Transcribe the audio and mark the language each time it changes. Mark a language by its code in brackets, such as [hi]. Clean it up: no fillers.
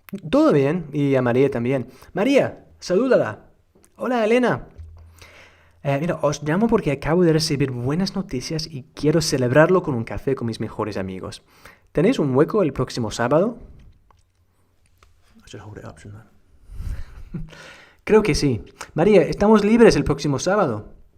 [es] Todo bien, y a María también. María, salúdala. Hola Elena. Mira, os llamo porque acabo de recibir buenas noticias y quiero celebrarlo con un café con mis mejores amigos. ¿Tenéis un hueco el próximo sábado? [en] I should hold it up, shouldn't I? [es] Creo que sí. María, ¿estamos libres el próximo sábado?